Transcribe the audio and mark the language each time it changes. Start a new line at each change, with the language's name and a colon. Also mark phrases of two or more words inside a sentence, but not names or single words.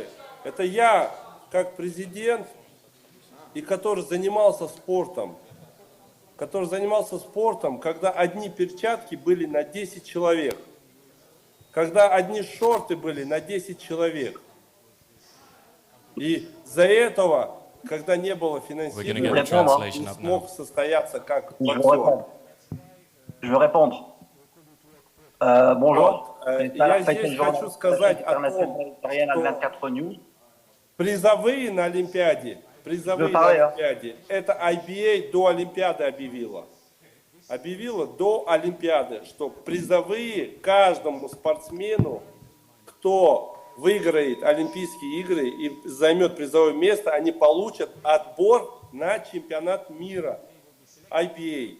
Russian: Это я, как президент, и который занимался спортом, когда одни перчатки были на 10 человек, когда одни шорты были на 10 человек. И за этого, когда не было финансирования, не смог состояться как боксер.
French: Je veux répondre. Bonjour.
Russian: Я здесь хочу сказать о том, что призовые на Олимпиаде, это IBA до Олимпиады объявила до Олимпиады, что призовые каждому спортсмену, кто выиграет Олимпийские игры и займет призовое место, они получат отбор на чемпионат мира IBA.